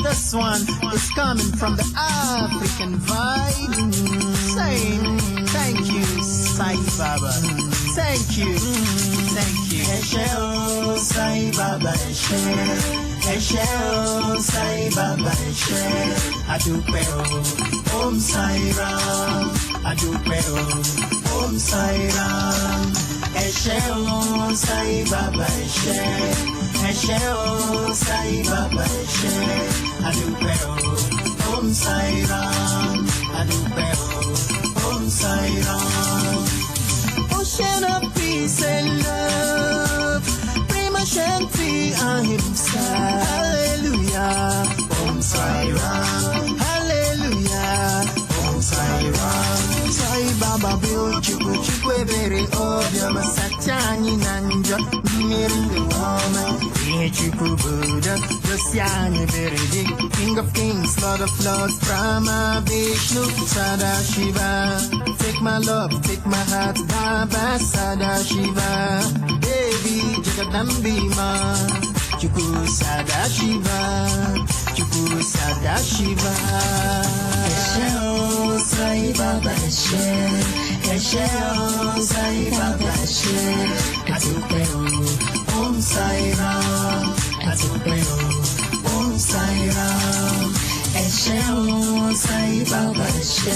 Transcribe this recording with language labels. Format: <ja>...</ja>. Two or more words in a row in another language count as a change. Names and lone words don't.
<en>This one is coming from the African vibe. Saying thank you, Sai Baba. Thank you, thank you.</en> <yo>Eshe o Sai Baba Eshe. Eshe o Sai Baba Eshe. Adupe o Om Sai Ram. Adupe o Om Sai Ram. Eshe o Sai Baba Eshe. Eshe o Sai Baba Eshe. Adupe o Om Sai Ram. Adupe o Om Sai Ram.</yo> <en>Ocean of peace and love,</en> <sa>प्रेम शान्ति अहिंसा.</sa> <en>Hallelujah, Om Sai Ram. Hallelujah, Om Sai Ram.</en> <ig>Sai Baba Bill Chuku Chukwe Bere Obiama Satyani Nanja Mirindu Woman Chuku Buddha Josyani Bere</ig> <en>King of Kings, Lord of Lords,</en> <ig>Brahma Vishnu Sada Shiva.</ig> <en>Take my love, take my heart, Baba Sada Shiva. Devi Jagadambima Chuku Sada Shiva. Chuku Sada Shiva.</en> <yo>Eshe o Sai Baba Eshe. Eshe o Sai Baba Eshe. Adupe o Om Sai Ram. Adupe o Om Sai Ram. Eshe o Sai Baba Eshe.</yo>